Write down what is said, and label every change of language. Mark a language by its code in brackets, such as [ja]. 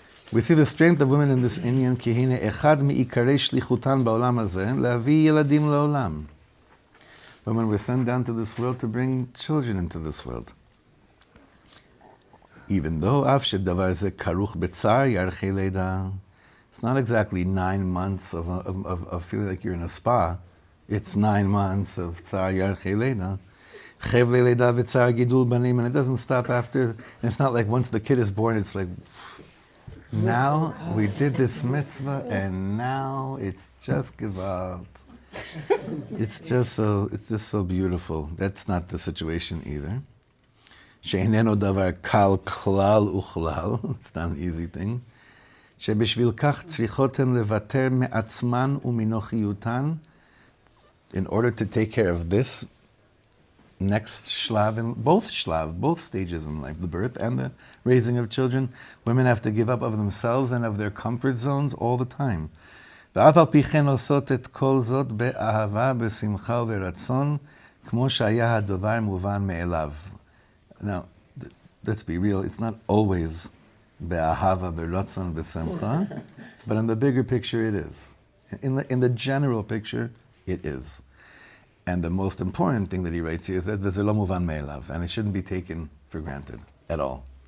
[en] We see the strength of women in this inyan, [he] כי הנה אחד מעיקרי שליחותן בעולם הזה, להביא ילדים לעולם. [en] Women were sent down to this world to bring children into this world. Even though [he] אף שדבר זה כרוך בצער ירחי לידה, [en] it's not exactly 9 months of feeling like you're in a spa. It's 9 months of [he] צער ירחי לידה. חבלי לידה וצער גידול בנים, [en] and it doesn't stop after, and it's not like once the kid is born, it's like, now we did this mitzvah, and now it's just gewalt. It's just so beautiful. That's not the situation either. [he] שאיננו דבר קל כלל וכלל, [en] it's not an easy thing. [he] שבשביל כך צריכותן לוותר מעצמן ומנוחיותן, [en] in order to take care of this next shlav, in both stages in life, the birth and the raising of children, women have to give up of themselves and of their comfort zones all the time. [he] ואף על פי כן עושות את כל זאת באהבה, בשמחה וברצון, כמו שהיה הדבר מובן מאליו. [en] Now, let's be real, it's not always [he] be'ahava, beratzon, besimcha, [en] but in the bigger picture it is. In the general picture, it is. And the most important thing that he writes here is that [he] v'ze lo muvan me'elav, [en] and it shouldn't be taken for granted at all.